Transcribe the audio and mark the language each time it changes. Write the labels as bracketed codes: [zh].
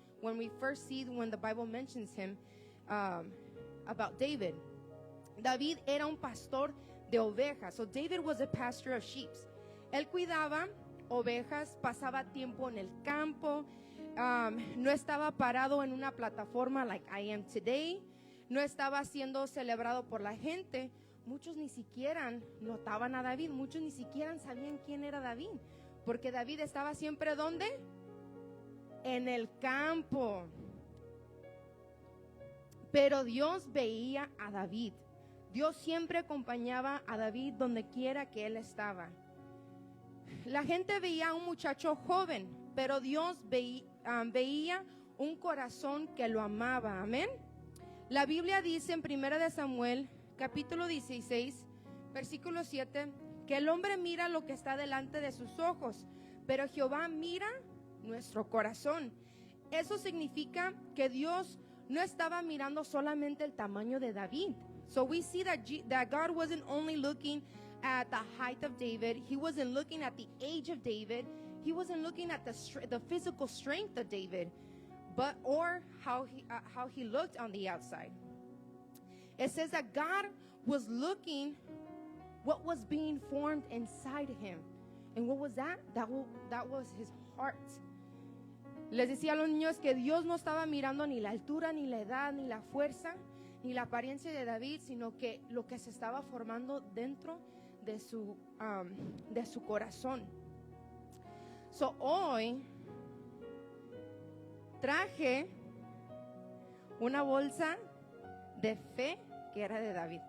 [en] When the Bible mentions him about David, [es] David era un pastor de ovejas. [en] So David was a pastor of sheep. [es] Él cuidaba ovejas, pasaba tiempo en el campo, no estaba parado en una plataforma [en] like I am today, [es] no estaba siendo celebrado por la gente. Muchos ni siquiera notaban a David, muchos ni siquiera sabían quién era David, porque David estaba siempre ¿dónde? En el campo. Pero Dios veía a David. Dios siempre acompañaba a David donde quiera que él estaba. La gente veía a un muchacho joven, pero Dios veía un corazón que lo amaba. Amén. La Biblia dice en 1 Samuel, capítulo 16, versículo 7, que el hombre mira lo que está delante de sus ojos, pero Jehová mira nuestro corazón. Eso significa que Dios no estaba mirando solamente el tamaño de David. [en] So we see that God wasn't only looking at the height of David. He wasn't looking at the age of David. He wasn't looking at the physical strength of David, or how he looked on the outside. It says that God was looking what was being formed inside him. And what was that? That was his heart. [es] Les decía a los niños que Dios no estaba mirando ni la altura, ni la edad, ni la fuerza, ni la apariencia de David, sino que lo que se estaba formando dentro de su corazón. So hoy traje una bolsa de fe que era de David.